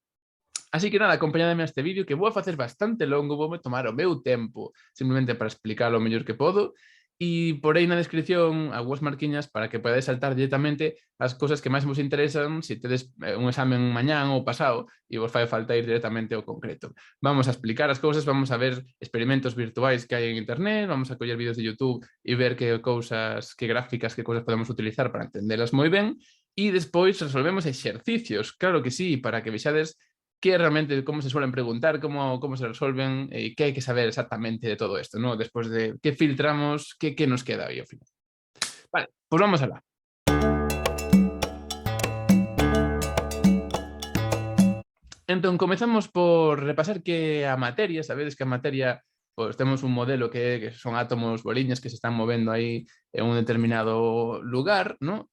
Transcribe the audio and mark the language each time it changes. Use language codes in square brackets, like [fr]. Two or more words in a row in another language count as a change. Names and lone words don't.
[gl] Así que nada, acompañademe a este vídeo que vou a facer bastante longo, voume tomar o meu tempo simplemente para explicar o mellor que podo e porei na descripción algunhas marquiñas para que podades saltar directamente as cousas que máis vos interesan se tedes un examen mañán ou pasado e vos fai falta ir directamente ao concreto. Vamos a explicar as cousas, vamos a ver experimentos virtuais que hai en internet, vamos a coller vídeos de YouTube e ver que cousas, que gráficas, que cousas podemos utilizar para entendelas moi ben e despois resolvemos exercicios, claro que sí, para que vexades que realmente [es] cómo se suelen preguntar, cómo se resuelven y qué hay que saber exactamente de todo esto, ¿no? Después de qué filtramos, qué nos queda hoy al final. Vale, pues vamos a hablar. [gl] Entón, comezamos por repasar que a materia, sabedes que a materia pois temos un modelo que son átomos, boliñas que se están movendo aí en un determinado lugar, ¿no?